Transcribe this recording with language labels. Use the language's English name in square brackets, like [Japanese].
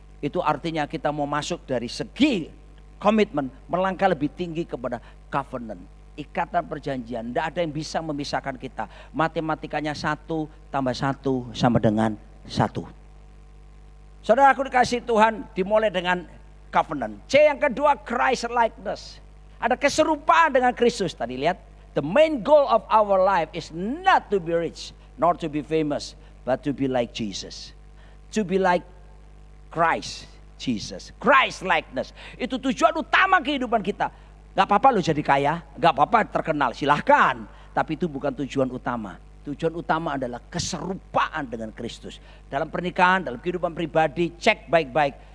[Indonesian] Itu artinya kita mau masuk dari segi komitmen, melangkah lebih tinggi kepada covenant, ikatan perjanjian. Tidak ada yang bisa memisahkan kita. Matematikanya 1 tambah 1 sama dengan 1. Saudara aku dikasih Tuhan, dimulai dengan covenant. C yang kedua, Christ likeness. Ada keserupaan dengan Kristus. Tadi lihat, [English] the main goal of our life is not to be rich, nor to be famous, but to be like Jesus. To be like Christ Jesus. Christ likeness. [Indonesian] Itu tujuan utama kehidupan kita. Gak apa-apa lo jadi kaya, gak apa-apa terkenal, silahkan. Tapi itu bukan tujuan utama. Tujuan utama adalah keserupaan dengan Kristus. Dalam pernikahan, dalam kehidupan pribadi, cek baik-baik.